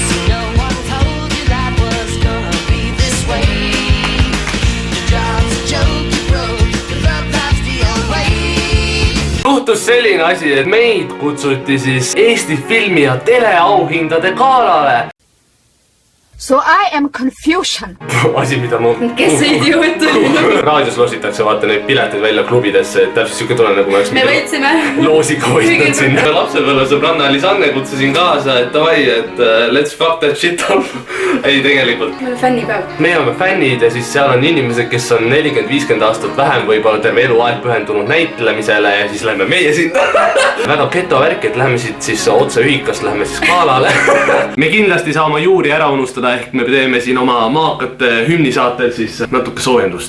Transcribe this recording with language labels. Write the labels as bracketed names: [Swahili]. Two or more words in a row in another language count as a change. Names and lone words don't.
[Estonian] Juhtus selline asi, et meid kutsuti siis Eesti filmi ja teleauhindade galale. [English] So I am confusion. [Estonian] Asi, mida ma... Kes see idioot oli? Raadios loositakse vaata neid pileteid välja klubidesse, et täpselt siuke tunne nagu ma oleks Me võitsime loosiga hoidnud sinna. Lapsepõlve sõbranna Lisanne kutsusin kaasa, et davai, et [English] let's fuck that shit up. [Estonian] Ei, tegelikult. Me oleme fännipäev. Me oleme fännid ja siis seal on inimesed, kes on 40-50 aastat vähem võib-olla terve eluaeg pühendunud näitlemisele ja siis lähme meie sinna. Väga geto värk, et lähme siit siis otse ühikast, lähme siis galale. Me kindlasti saa oma juuri ära unustada, ehk me teeme siin oma maakate hümnisaatel siis natuke soojendust.